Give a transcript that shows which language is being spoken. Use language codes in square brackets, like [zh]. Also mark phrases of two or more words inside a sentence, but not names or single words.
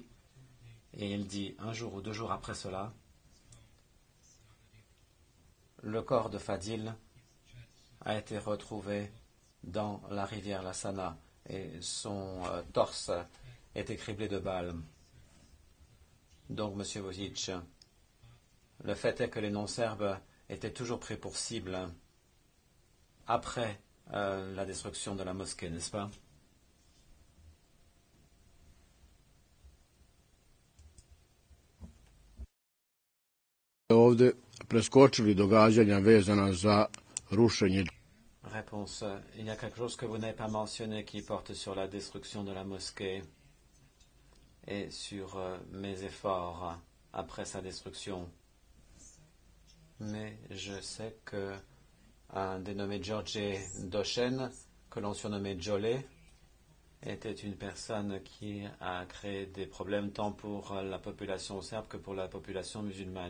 [fr] Et il dit, un jour ou 2 jours après cela, le corps de Fadil a été retrouvé dans la rivière La Sana et son torse était criblé de balles. Donc, Monsieur Vučić, le fait est que les non-serbes étaient toujours pris pour cible après la destruction de la mosquée, n'est-ce pas? [bs] Ovdje preskočili događanja vezana za rušenje. [fr] Réponse. Il y a quelque chose que vous n'avez pas mentionné qui porte sur la destruction de la mosquée et sur mes efforts après sa destruction. Mais je sais que un dénommé George Doshen, que l'on surnommait Jolie, était une personne qui a créé des problèmes tant pour la population serbe que pour la population musulmane.